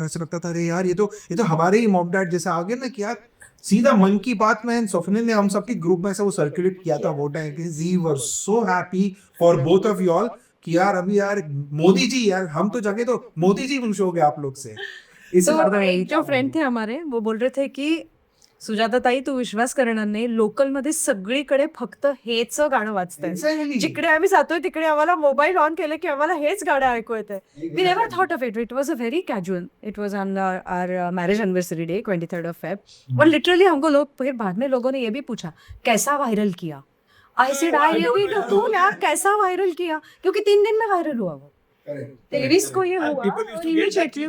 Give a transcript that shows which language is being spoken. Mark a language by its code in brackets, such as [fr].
[hi] ऐसा लगता था अरे यार ये तो हमारे ही मॉम डैड जैसे आ गए ना, कि यार सीधा मन की बात में स्वप्निल ने हम सबके ग्रुप में से वो सर्कुलेट किया था वो टाइम कि [en] we were so happy for both of you all [hi] कि यार अभी यार मोदी जी, यार हम तो जगह तो मोदी जी खुश हो गए आप लोग से। जो फ्रेंड थे हमारे वो बोल रहे थे की [mr] सुजाता ताई तू विश्वास करणार नाही, लोकल मध्ये सगळीकडे फक्त हेच गाणं वाजतंय, जिकडे आम्ही जातोय तिकडे आम्हाला मोबाईल ऑन केलं की आम्हाला हेच गाणं ऐकू येतंय. [en] We never thought of it, it was a very casual, it was on our marriage anniversary day 23rd of Feb. [hi] और लिटरली हमको लोग फिर बाद में लोगों ने ये भी पूछा कैसा वायरल किया. [en] I said I really don't know [hi] यार कैसा वायरल किया, क्योंकि 3 दिन में वायरल हुआ वो. 23 को ये हुआ और immediately